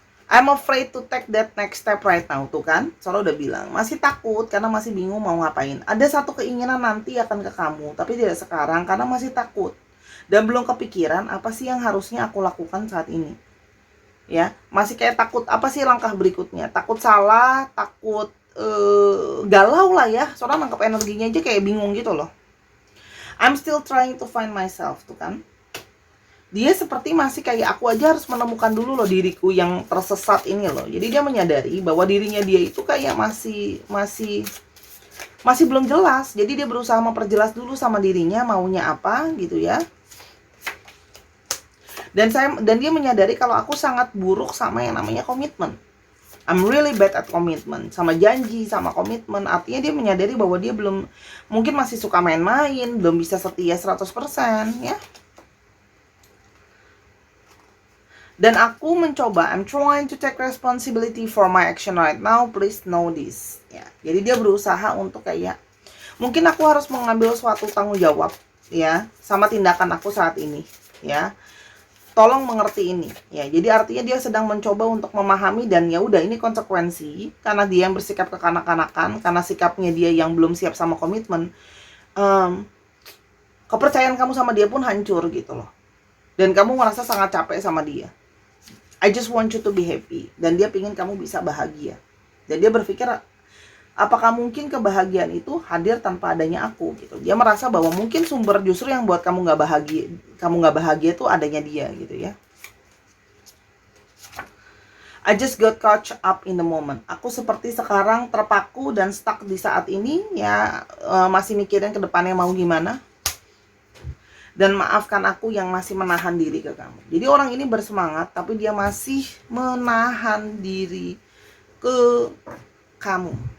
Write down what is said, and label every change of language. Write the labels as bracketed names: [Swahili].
[English] I'm afraid to take that next step right now. [Indonesian] Tuh kan, soalnya udah bilang masih takut karena masih bingung mau ngapain. Ada satu keinginan nanti akan ke kamu, tapi tidak sekarang karena masih takut. Dan belum kepikiran apa sih yang harusnya aku lakukan saat ini. Ya, masih kayak takut apa sih langkah berikutnya. Takut salah, takut galau lah ya. Soalnya nangkep energinya aja kayak bingung gitu loh. [English] I'm still trying to find myself, [Indonesian] tuh kan. Dia seperti masih kayak aku aja harus menemukan dulu loh diriku yang tersesat ini loh. Jadi dia menyadari bahwa dirinya dia itu kayak masih belum jelas. Jadi dia berusaha memperjelas dulu sama dirinya maunya apa gitu ya. Dan dia menyadari kalau aku sangat buruk sama yang namanya komitmen. [English] I'm really bad at commitment, [Indonesian] sama janji, sama komitmen. Artinya dia menyadari bahwa dia mungkin masih suka main-main, belum bisa setia 100% ya. Dan aku mencoba, [English] I'm trying to take responsibility for my action right now, please know this ya. [Indonesian] Jadi dia berusaha untuk kayak mungkin aku harus mengambil suatu tanggung jawab ya sama tindakan aku saat ini ya. Tolong mengerti ini ya. Jadi artinya dia sedang mencoba untuk memahami dan ya udah ini konsekuensi karena dia yang bersikap kekanak-kanakan, karena sikapnya dia yang belum siap sama komitmen. Kepercayaan kamu sama dia pun hancur gitu loh. Dan kamu merasa sangat capek sama dia. [English] I just want you to be happy. [Indonesian] Dan dia pingin kamu bisa bahagia. Dan dia berpikir apakah mungkin kebahagiaan itu hadir tanpa adanya aku gitu. Dia merasa bahwa mungkin sumber justru yang buat kamu nggak bahagia itu adanya dia gitu ya. [English] I just got caught up in the moment. [Indonesian] Aku seperti sekarang terpaku dan stuck di saat ini ya, masih mikirin ke depannya mau gimana. Dan maafkan aku yang masih menahan diri ke kamu. Jadi orang ini bersemangat tapi dia masih menahan diri ke kamu.